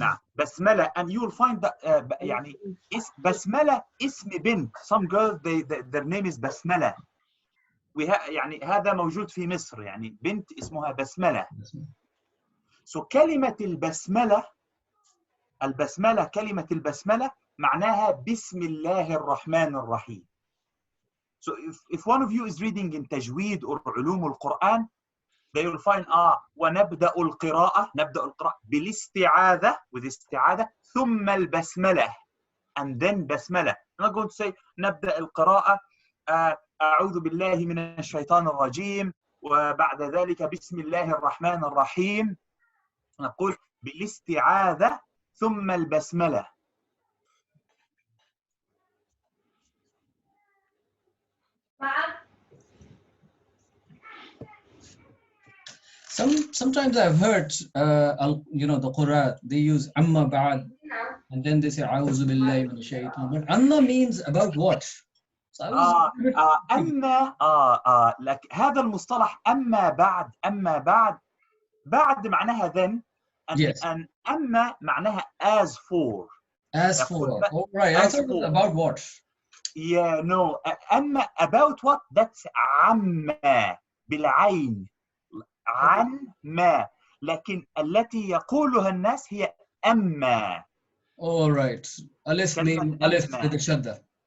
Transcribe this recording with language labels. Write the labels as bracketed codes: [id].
[ar] نعم بسملة, [en] and you will find that [ar] يعني بسملة اسم بنت. [en] Some girls their name is Basmala. [ar] يعني هذا موجود في مصر, يعني بنت اسمها بسملة. So كلمة البسملة كلمة البسملة معناها بسم الله الرحمن الرحيم. [en] So if one of you is reading in تجويد or علوم القرآن, they will find [ar] ونبدأ القراءة, نبدأ القراءة بالاستعاذة, [en] with استعاذة, [ar] ثم البسملة, [en] and then بسملة. I'm not going to say [ar] نبدأ القراءة أعوذ بالله من الشيطان الرجيم وبعد ذلك بسم الله الرحمن الرحيم. نقول بالاستعاذة ثم البسملة. [en] Sometimes I've heard, the Quran, they use amma ba'd, and then they say a'udhu billahi minash shaitan. But amma means about what? So [ar] أما لك هذا المصطلح أما بعد بعد معناها then, and أما معناها [en] as for. As for. Oh, right. I thought it was about what? Yeah, no. أما about what? [ar] That's عما بالعين. عن ما, لكن التي يقولها الناس هي أما. [en] All right. [ar] ألف mean ألف with الشدة.